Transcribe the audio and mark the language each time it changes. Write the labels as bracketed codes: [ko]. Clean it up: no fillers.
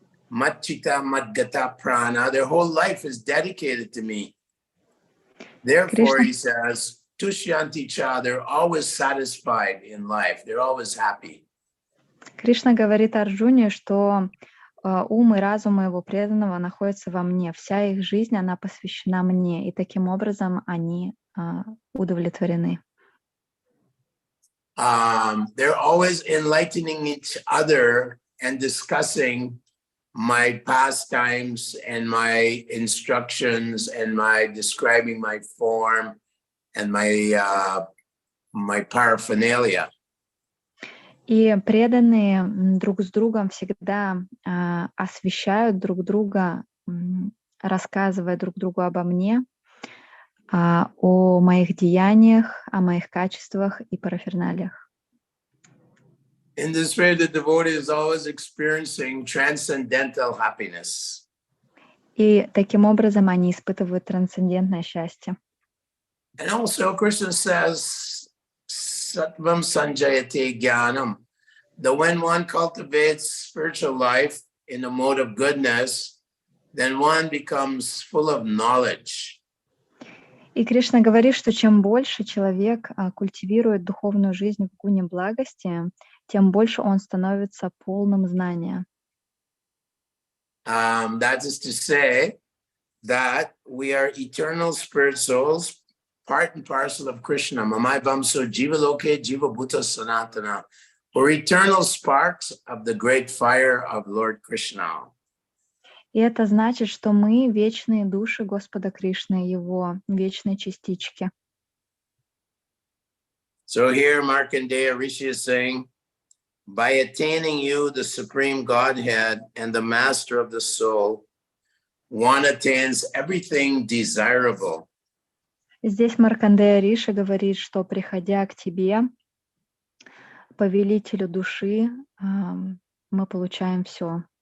[sa] Machita Madgata Prana. [en] Their whole life is dedicated to me. Therefore, Krishna. he says, [sa] Tushyanti cha, [en] they're always satisfied in life. They're always happy. [ru] Кришна говорит Арджуне, что ум и разум моего преданного находятся во мне. Вся их жизнь, она посвящена мне, и таким образом они удовлетворены. [en] They're always enlightening each other and discussing my pastimes and my instructions and my describing my form and my paraphernalia. [ru] И преданные друг с другом всегда освещают друг друга, рассказывая друг другу обо мне, о моих деяниях, о моих качествах и параферналиях. [en] In this way, the devotee is always experiencing transcendental happiness. [ru] И таким образом они испытывают трансцендентное счастье. [en] And also, Krishna says, [sa] Sattvam Sanjayate Jnanam, [en] that when one cultivates spiritual life in a mode of goodness, then one becomes full of knowledge. [ru] И Кришна говорит, что чем больше человек культивирует духовную жизнь в гуне благости, тем больше он становится полным знания. [en] That is to say that we are eternal spirit souls, part and parcel of Krishna. [sa] Mamai Vamso Jiva Loke Jiva Bhuta Sanatana. [en] We're eternal sparks of the great fire of Lord Krishna. [ru] И это значит, что мы вечные души Господа Кришны, Его вечные частички. [en] So here Markandeya Rishi is saying, by attaining you, the Supreme Godhead and the Master of the soul, one attains everything desirable. [ru] Здесь Маркандея Риши говорит, что приходя к тебе, повелителю души, мы получаем все.